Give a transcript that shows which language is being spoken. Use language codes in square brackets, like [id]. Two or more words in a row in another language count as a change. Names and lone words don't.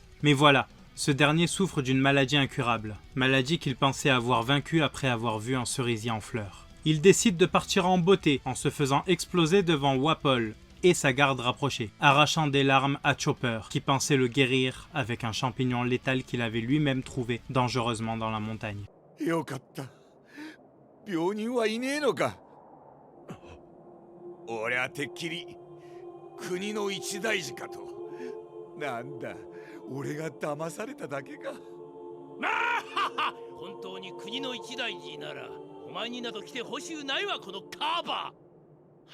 [fr] Mais voilà, ce dernier souffre d'une maladie incurable, maladie qu'il pensait avoir vaincue après avoir vu un cerisier en fleurs. Il décide de partir en beauté en se faisant exploser devant Wapol et sa garde rapprochée, arrachant des larmes à Chopper, qui pensait le guérir avec un champignon létal qu'il avait lui-même trouvé dangereusement dans la montagne. [ja] よかった。病人はいねえのか。俺はてっきり国の一大事かと。なんだ、俺が騙されただけか。本当に国の一大事ならお前になど来てほしゅうないわ、このカーバー。